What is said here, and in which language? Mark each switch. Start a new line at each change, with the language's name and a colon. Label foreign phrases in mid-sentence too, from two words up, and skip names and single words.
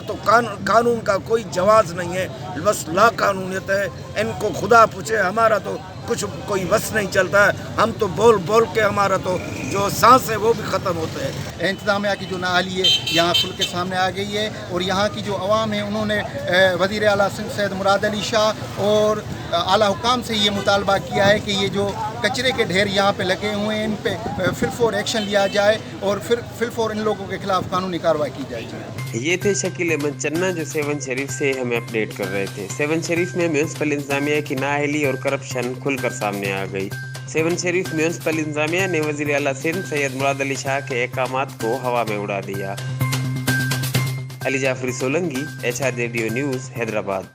Urdu: تو قانون کا کوئی جواب نہیں ہے، بس لاقانونیت ہے. ان کو خدا پوچھے، ہمارا تو کچھ کوئی بس نہیں چلتا ہے. ہم تو بول بول کے ہمارا تو جو سانس ہے وہ بھی ختم ہوتے ہیں. انتظامیہ کی جو نااہلی ہے یہاں کھل کے سامنے آ گئی ہے اور یہاں کی جو عوام ہے انہوں نے وزیر اعلیٰ سندھ سید مراد علی شاہ اور اعلیٰ حکام سے یہ مطالبہ کیا ہے کہ یہ جو کچرے کے ڈھیر یہاں پہ لگے ہوئے ہیں، ان پہ فی الفور ایکشن لیا جائے اور پھر فی الفور ان لوگوں کے خلاف قانونی کارروائی کی جائے. یہ تھے شکیل احمد چنا جو سیہون شریف سے ہمیں اپڈیٹ کر رہے تھے. سیہون شریف میں میونسپل انتظامیہ کی نااہلی اور کرپشن کھل کر سامنے آ گئی. سیہون شریف میونسپل انتظامیہ نے وزیر اعلیٰ سندھ سید مراد علی شاہ کے احکامات کو ہوا میں اڑا دیا. علی جعفری سولنگی، HRJDO نیوز، حیدرآباد.